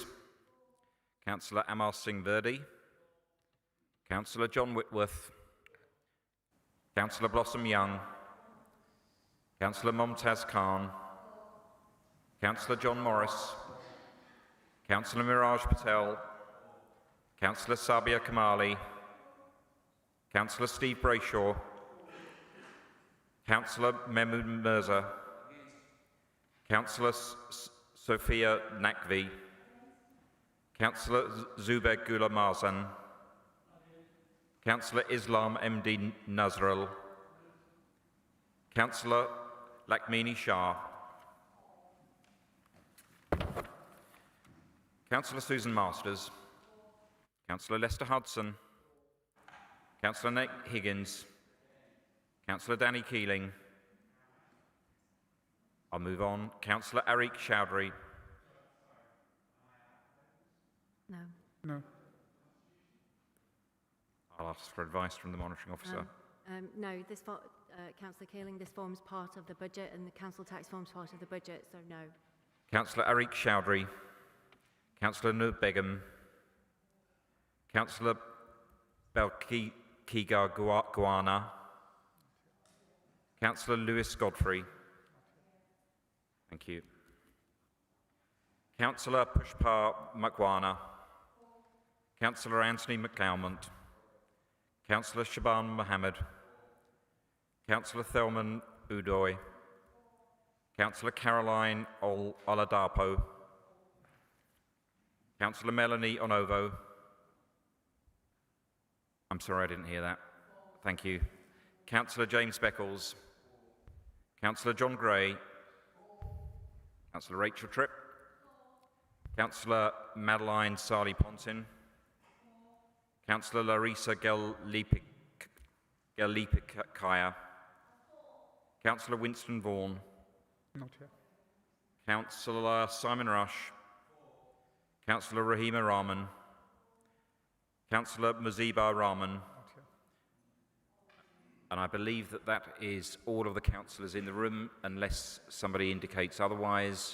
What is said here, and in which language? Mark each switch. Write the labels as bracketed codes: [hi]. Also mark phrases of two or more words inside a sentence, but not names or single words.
[en] Councillor Amar Singh Verdi. Councillor John Whitworth. Councillor Blossom Young. Councillor Mumtaz Khan. Councillor John Morris. Councillor Miraj Patel. Councillor Sabia Kamali. Councillor Steve Brayshaw. Councillor Mehmood Mirza. Councillor Sophia Nakvi. Councillor Zubair Gula Marzan. Councillor Islam MD Nazrul. Councillor Lakmini Shah. Councillor Susan Masters. Councillor Lester Hudson. Councillor Nick Higgins. Councillor Danny Keeling. I'll move on. Councillor Arik Chowdhury. No. No. I'll ask for advice from the monitoring officer. No, Councillor Keeling, this forms part of the budget and the council tax forms part of the budget, so no. Councillor Arik Chowdhury. Councillor Nur Begum. Councillor Belkiga Guana. Councillor Lewis Godfrey. Thank you. Councillor Pushpa Makwana. Councillor Anthony McCalmont. Councillor Shaban Mohammed. Councillor Thelman Udoy. Councillor Caroline Oladapo. Councillor Melanie Onovo. I'm sorry, I didn't hear that. Thank you. Councillor James Beckles. Councillor John Gray. Councillor Rachel Tripp. Councillor Madeline Sali-Pontin. Councillor Larissa Gelipikaya. Councillor Winston Vaughan. Not here. Councillor Simon Rush. Councillor Rahima Rahman. Councillor Muziba Rahman. And I believe that that is all of the councillors in the room, unless somebody indicates otherwise.